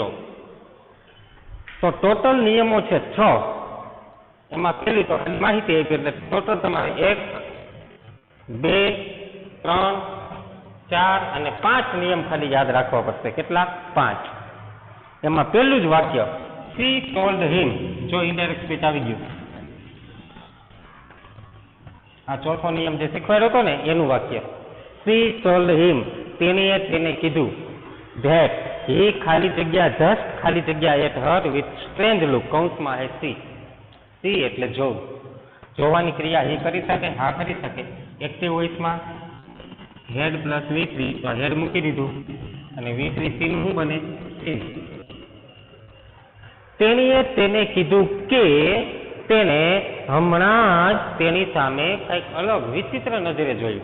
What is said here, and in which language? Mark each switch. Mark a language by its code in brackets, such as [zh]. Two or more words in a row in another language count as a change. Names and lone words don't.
[gu] તો ટોટલ નિયમો છે 6. એમાં પેલી તો માહિતી આપી એટલે ટોટલ તમારે 1, 2, 3, 4 અને 5 નિયમ ખાલી યાદ રાખવા પડશે. કેટલા? 5. એમાં પહેલું જ વાક્ય [en] she told him, [gu] જો [en] indirect speech [gu] આવી ગયું. આ ચોથો નિયમ જે શીખવાડ્યો હતો ને એનું વાક્ય [en] she told him, [gu] તેણીએ તેને કીધું, [en] that he [gu] ખાલી જગ્યા [en] just [gu] ખાલી જગ્યા [en] at her with strange look, [gu] કૌંસમાં હે see એટલે જોવું. જોવાની ક્રિયા he કરી શકે, હા કરી શકે. [en] active voiceમાં had plus V3, [gu] તો હેડ મૂકી દીધું અને V3 સી નું શું બને? સી. તેણીએ તેને કીધું કે તેને હમણાં જ તેની સામે કંઈક અલગ વિચિત્ર નજરે જોયું.